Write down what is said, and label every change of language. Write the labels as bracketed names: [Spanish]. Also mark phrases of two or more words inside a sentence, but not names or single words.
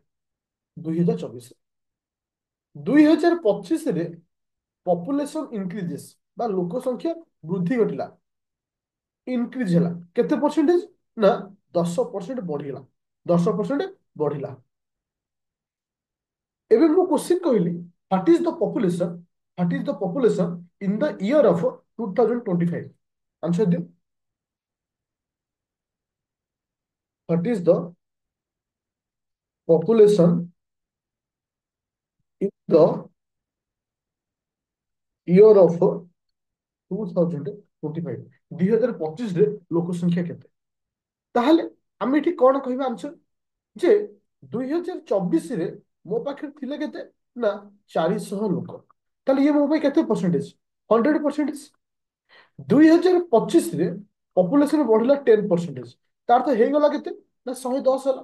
[Odia] 2024, 2025ରେ [English] population increases [Odia] ବା ଲୋକ ସଂଖ୍ୟା ବୃଦ୍ଧି ଘଟିଲା, ଇନକ୍ରିଜ ହେଲା। କେତେ ପରସେଣ୍ଟେଜ, ନା 10% ବଢିଲା। 10% ବଢିଲା। ଏବେ ମୁଁ क्वेश्चन କହିଲି, [English] What is the population, what is the population in the year of 2025? Answer दियो। What is the population in the year of 2025? [Odia] 2025 ରେ ଲୋକ ସଂଖ୍ୟା କେତେ? ତାହେଲେ ଆମେ ଏଠି କଣ କହିବା ଆନ୍ସର, ଯେ 2024ରେ ମୋ ପାଖରେ ଥିଲେ କେତେ, ନା 400 ଲୋକ। ତାହେଲେ ଇଏ ମୋ ପାଇଁ କେତେ ପରସେଣ୍ଟେଜ, 100%। 2025ରେ ପପୁଲେସନ ବଢିଲା 10%, ତାର ତ ହେଇଗଲା କେତେ, ନା 110 ହେଲା।